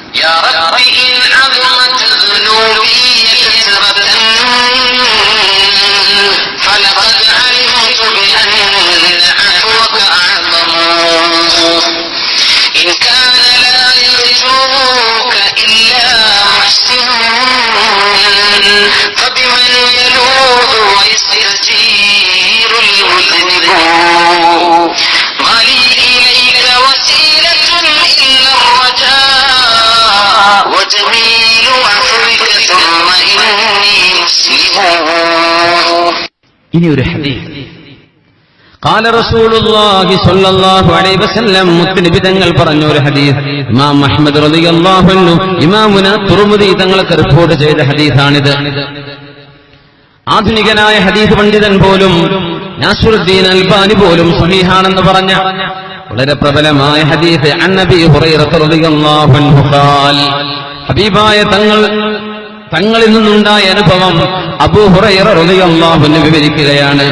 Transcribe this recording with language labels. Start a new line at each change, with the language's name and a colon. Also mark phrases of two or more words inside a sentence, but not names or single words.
Arabic: يا رب إن عظمت ذنوبي كثرة فلقد علمت بأن عفوك أعظم إن كان لا يرجوك إلا محسن فبمن يلوذ ويستجير المذنب ما لي إليك وسيلة إلا الرجاء وجميل عفوك ثم إني مسلم.
Malayalam: ഇനി ഒരു ഹദീസ്
Arabic: قال رسول الله صلى الله عليه وسلم
Malayalam: മുത്തനബി തങ്ങൾ പറഞ്ഞ ഒരു ഹദീസ് ഇമാം അഹ്മദ്
Arabic: رضي الله عنه
Malayalam: ഇമാമുന തുർമുദി തങ്ങൾക്ക് റിപ്പോർട്ട് ചെയ്ത ഹദീസാണിത്. ആധുനികനായ ഹദീസ് പണ്ഡിതൻ പോലും നാസിറുദ്ദീൻ അൽബാനി പോലും സ്വഹീഹാണെന്ന് പറഞ്ഞ വളരെ പ്രബലമായ ഹദീസ്
Arabic: عن النبي هريرة رضي الله عنه قال
Malayalam: ഹബീബായ തങ്ങളിൽ നിന്നുണ്ടായ അനുഭവം അബൂ ഹുറൈറ
Arabic: رضي الله عنه
Malayalam: വിവരിക്കുകയാണ്.